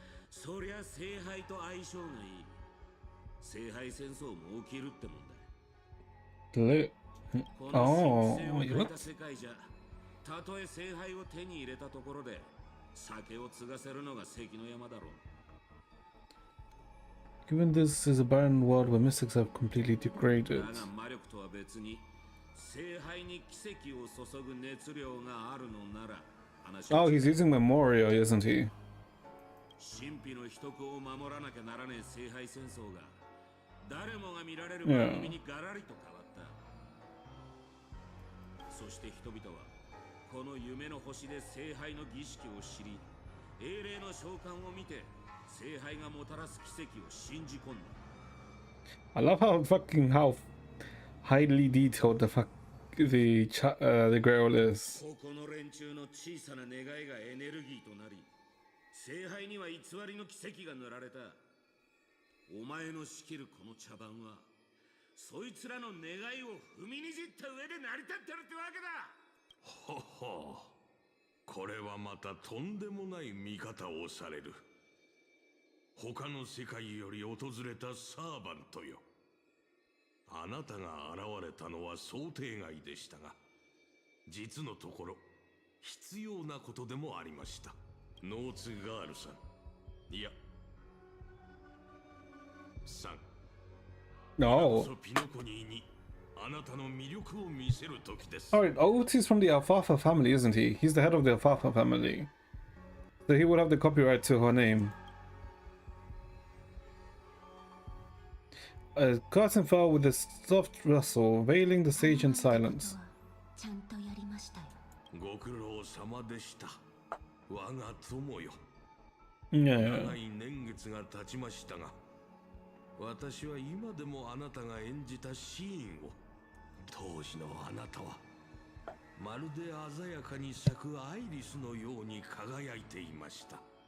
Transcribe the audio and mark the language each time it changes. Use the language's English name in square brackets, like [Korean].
[Japanese] そりゃ聖杯と相性がいい。聖杯戦争も起きるってもんだ。 [English] Lit. [Japanese] この神 [English] Oh, [Japanese] 聖を [English] what? [Japanese] 欠いた世界じゃ、たとえ聖杯を手に入れたところで酒を継がせるのが関の山だろう。 [English] Given this is a barren world where mystics have completely [Japanese] だ [English] degraded. [Japanese] が魔力とは別に聖杯に奇跡を注ぐ熱量があるのなら話は [English] Oh, he's using Memoria, isn't he? [Japanese] 神秘の秘匿を守らなきゃならねえ聖杯戦争が誰もが見られる番組にガラリと変わった。そして人々はこの夢の星で聖杯の儀式を知り、英霊の召喚を見て聖杯がもたらす奇跡を信じ込んだ。 [English] I love how highly detailed the Grail is. [Japanese] ここの連中の小さな願いがエネルギーとなり、聖杯には偽りの奇跡が塗られた。お前の仕切るこの茶番はそいつらの願いを踏みにじった上で成り立ってるってわけだ。ほほ。これはまたとんでもない見方をされる。他の世界より訪れたサーバントよ。あなたが現れたのは想定外でしたが、実のところ必要なことでもありました。ノーツガールさん、いやさん。 [English] No. [Japanese] ピノコニーにあなたの魅力を見せる時です。 [English] Alright, Otis from the Alfalfa family, isn't he? He's the head of the Alfalfa family. So he would have the copyright to her name. A curtain fell with a soft rustle, veiling the stage in silence. [Japanese] ちゃんとやりましたよ。ご苦労様でした。我が友よ。 [English] Yeah. [Japanese] 長い年月が経ちましたが、私は今でもあなたが演じたシーンを、当時のあなたはまるで鮮やかに咲くアイリスのように輝いていました。